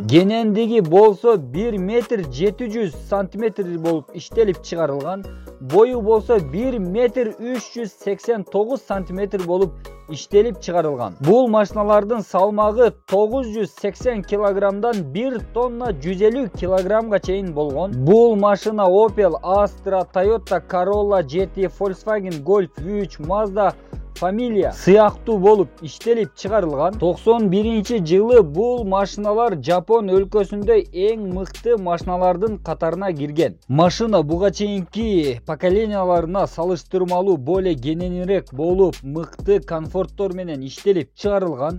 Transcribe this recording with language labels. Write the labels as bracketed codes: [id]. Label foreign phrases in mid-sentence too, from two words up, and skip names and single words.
[ky] Генендиги болсо 1 метр 700 сантиметр болуп иштелип чыгарылган. Бою болсо 1 метр 389 сантиметр болуп иштелип чыгарылган. Бул машиналардын салмагы 980 килограммдан 1 тонна 150 килограммга чейин болгон. Бул машина Opel, Astra, Toyota Corolla, GT, Volkswagen Golf, V3, Mazda, Familia сыяктуу болуп иштелип чыгарылган. 91-жылы бул машиналар Жапон өлкөсүндө эң мыкты машиналардын катарына кирген. Машина буга чейинки поколенияларына салыштырмалуу более кененирээк болуп, мыкты комфорттор менен иштелип чыгарылган.